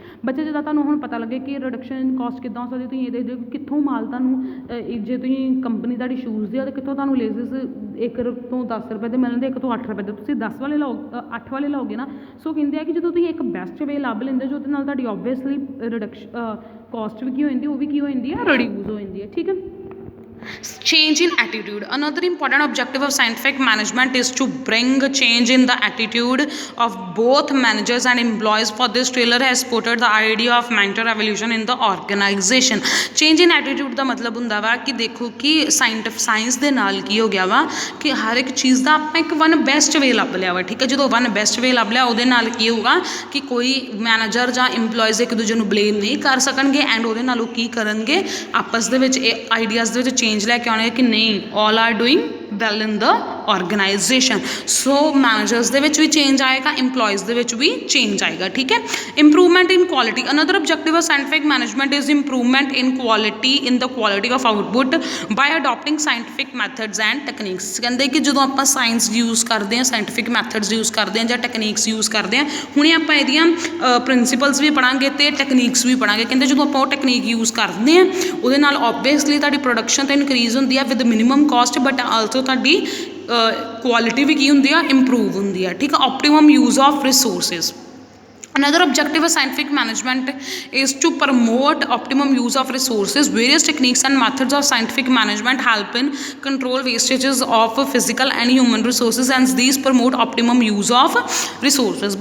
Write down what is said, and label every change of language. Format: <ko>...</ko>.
<pa>ਬੱਚੇ ਜਿੱਦਾਂ ਤੁਹਾਨੂੰ ਹੁਣ ਪਤਾ ਲੱਗੇ ਕਿ</pa> <en>reduction in cost</en> <pa>ਕਿੱਦਾਂ ਹੋ ਸਕਦੀ, ਤੁਸੀਂ ਇਹ ਦੇਖਦੇ ਹੋ ਕਿ ਕਿੱਥੋਂ ਮਾਲ ਤੁਹਾਨੂੰ ਜੇ ਤੁਸੀਂ ਕੰਪਨੀ ਤੁਹਾਡੀ ਸ਼ੂਜ਼ ਦੀ ਆ ਤਾਂ ਕਿੱਥੋਂ ਤੁਹਾਨੂੰ ਲੇਜ਼ਸ 1 ਤੋਂ 10 ਰੁਪਏ ਦੇ ਮਿਲਣਗੇ, 1 ਤੋਂ 8 ਰੁਪਏ ਦੇ, ਤੁਸੀਂ 10 ਵਾਲੇ ਲਓ 8 ਵਾਲੇ ਲਓਗੇ ਨਾ। ਸੋ ਕਹਿੰਦੇ ਆ ਕਿ ਜਦੋਂ ਤੁਸੀਂ ਇੱਕ ਬੈਸਟ ਵੇ ਲੱਭ ਲੈਂਦੇ ਜੋ ਉਹਦੇ ਨਾਲ ਤੁਹਾਡੀ ਓਬਵੀਅਸਲੀ ਰਿਡਕਸ਼ਨ ਕੋਸਟ ਵੀ ਕੀ ਹੋ ਜਾਂਦੀ, ਉਹ ਵੀ ਕੀ ਹੋ ਜਾਂਦੀ ਹੈ, ਰਿਡਿਊਸ ਹੋ ਜਾਂਦੀ ਹੈ, ਠੀਕ ਹੈ।</pa> <en>Change in attitude, another important objective of scientific management is to bring a change in the attitude of both managers and employees. For this, Taylor has supported the idea of mental revolution in the organization. Change in attitude</en> <pa>ਦਾ ਮਤਲਬ ਹੁੰਦਾ ਵਾ ਕਿ ਦੇਖੋ ਕਿ science ਦੇ ਨਾਲ ਕੀ ਹੋ ਗਿਆ ਵਾ ਕਿ ਹਰ ਇੱਕ ਚੀਜ਼ ਦਾ ਆਪਾਂ ਇੱਕ ਵਨ ਬੈਸਟ ਵੇ ਲੱਭ ਲਿਆ ਵਾ, ਠੀਕ ਹੈ। ਜਦੋਂ ਵਨ ਬੈਸਟ ਵੇ ਲੱਭ ਲਿਆ ਉਹਦੇ ਨਾਲ ਕੀ ਹੋਊਗਾ ਕਿ ਕੋਈ ਮੈਨੇਜਰ ਜਾਂ ਇੰਪਲੋਇਜ਼ ਇੱਕ ਦੂਜੇ ਨੂੰ ਬਲੇਮ ਨਹੀਂ ਕਰ ਸਕਣਗੇ ਐਂਡ ਉਹਦੇ ਨਾਲ ਉਹ ਕੀ ਕਰਨਗੇ, ਆਪਸ ਦੇ ਵਿੱਚ ਇਹ ਆਈਡੀਆਜ਼ ਦੇ ਵਿੱਚ ਚੇਂਜ ਲੈ ਕੇ ਆਉਣੇ ਕਿ ਨਹੀਂ,</pa> <en>All are doing well in the organization.</en> <pa>So managers ਦੇ ਵਿੱਚ ਵੀ ਚੇਂਜ ਆਏਗਾ, ਇੰਪਲੋਇਜ਼ ਦੇ ਵਿੱਚ ਵੀ ਚੇਂਜ ਆਏਗਾ, ਠੀਕ ਹੈ।</pa> <en>Improvement in quality, another objective of scientific management is improvement in quality, in the quality of output by adopting scientific methods and techniques.</en> <pa>ਕਹਿੰਦੇ ਕਿ ਜਦੋਂ ਆਪਾਂ ਸਾਇੰਸ ਯੂਜ਼ ਕਰਦੇ ਹਾਂ, ਸਾਇੰਟੀਫਿਕ ਮੈਥਡਸ ਯੂਜ਼ ਕਰਦੇ ਹਾਂ ਜਾਂ ਟੈਕਨੀਕਸ ਯੂਜ਼ ਕਰਦੇ ਹਾਂ, ਹੁਣੇ ਆਪਾਂ ਇਹਦੀਆਂ ਪ੍ਰਿੰਸੀਪਲਸ ਵੀ ਪੜ੍ਹਾਂਗੇ ਅਤੇ ਟੈਕਨੀਕਸ ਵੀ ਪੜ੍ਹਾਂਗੇ। ਕਹਿੰਦੇ ਜਦੋਂ ਆਪਾਂ ਉਹ ਟੈਕਨੀਕ ਯੂਜ਼ ਕਰਦੇ ਹਾਂ ਉਹਦੇ ਨਾਲ ਓਬਵੀਅਸਲੀ ਤੁਹਾਡੀ ਪ੍ਰੋਡਕਸ਼ਨ ਤਾਂ ਇਨਕਰੀਜ਼ ਹੁੰਦੀ ਆ</pa> <en>with minimum cost, but also</en> <pa>ਤੁਹਾਡੀ ਕੁਆਲਿਟੀ ਵੀ ਕੀ ਹੁੰਦੀ ਆ, ਇੰਪਰੂਵ ਹੁੰਦੀ ਆ, ਠੀਕ ਆ।</pa> <en>Optimum use of resources, another objective of scientific management is to promote optimum use of resources. Various techniques and methods of scientific management help in control wastages of physical and human resources and these promote optimum use of resources.</en>